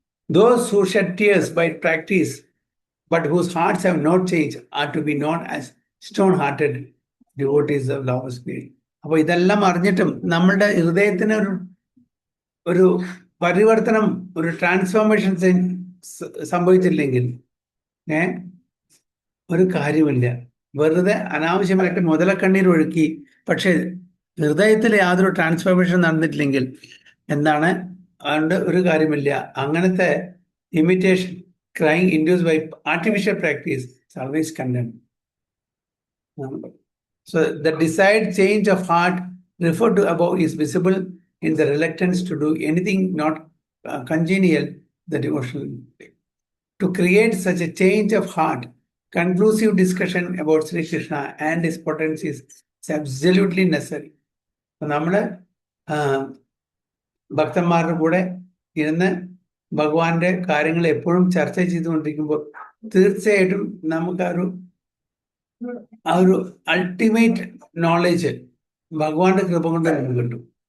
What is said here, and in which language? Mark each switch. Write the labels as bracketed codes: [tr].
[en] Those who shed tears by practice, but whose hearts have not changed, are to be known as stone-hearted devotees of Lord Spirit. [ml] അപ്പോൾ ഇതെല്ലാം അറിഞ്ഞിട്ടും നമ്മളുടെ ഹൃദയത്തിന് ഒരു പരിവർത്തനം, ഒരു ട്രാൻസ്ഫോർമേഷൻ സംഭവിച്ചില്ലെങ്കിൽ ഒരു കാര്യമില്ല. വെറുതെ അനാവശ്യമായിട്ട് മുതലക്കണ്ണീർ ഒഴുക്കി, പക്ഷെ ഹൃദയത്തിൽ യാതൊരു ട്രാൻസ്ഫോർമേഷൻ നടന്നിട്ടില്ലെങ്കിൽ എന്താണ്, അതുകൊണ്ട് ഒരു കാര്യമില്ല. [en] അങ്ങനത്തെ imitation, crying induced by artificial practice is always condemned. So the desired change of heart referred to above is visible in the reluctance to do anything not congenial the devotional. To create such a change of heart, conclusive discussion about Sri Krishna and his potencies is absolutely necessary. [ml] നമ്മള് ഭക്തന്മാരുടെ കൂടെ ഇരുന്ന് ഭഗവാന്റെ കാര്യങ്ങൾ എപ്പോഴും ചർച്ച ചെയ്തുകൊണ്ടിരിക്കുമ്പോൾ തീർച്ചയായിട്ടും നമുക്ക് ആ ഒരു അൾട്ടിമേറ്റ് നോളേജ് ഭഗവാന്റെ കൃപ കൊണ്ട് നമുക്ക് കിട്ടും.